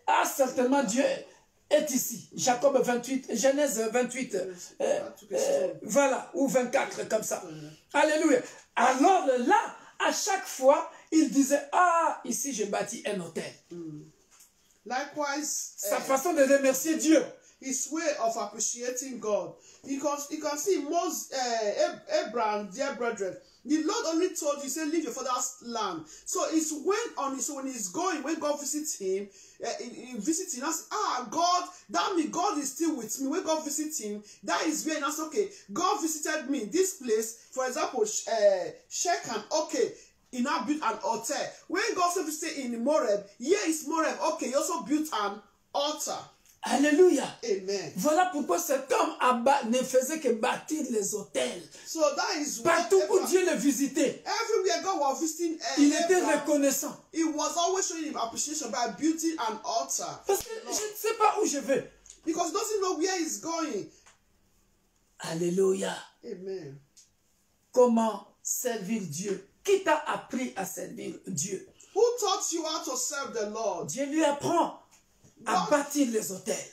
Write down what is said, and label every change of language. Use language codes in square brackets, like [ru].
[fr] Ah, certainement Dieu est ici. Jacob 28, Genèse 28, voilà, ou 24, comme ça. Alléluia. Alors là, à chaque fois, il disait, ah, ici j'ai bâti un hôtel. [en] Likewise, [fr] Sa façon de remercier Dieu. [en] His way of appreciating God. Because you can see most Abraham, dear brethren, the Lord only told you, say, leave your father's land. So it's when he's going, when God visits him, he visits him, and says, God, that means God is still with me. When God visits him, that is where, and that's okay. God visited me. This place, for example, Shechem, okay, he now built an altar. When God visited in Moreb, here is Moreb, okay, he also built an altar. Alléluia. Amen. [fr] Voilà pourquoi cet homme ne faisait que bâtir les hôtels. [en] So that is [fr] partout où Dieu le visitait. [en] Everywhere God was visiting, [fr] il était reconnaissant. [en] He was always showing him appreciation by building an altar. [fr] Parce que je ne sais pas où je vais. [en] Because he doesn't know where he's going. Alléluia. Amen. [fr] Comment servir Dieu? Qui t'a appris à servir Dieu? [en] Who taught you how to serve the Lord? [fr] Dieu lui apprend à bâtir les hôtels.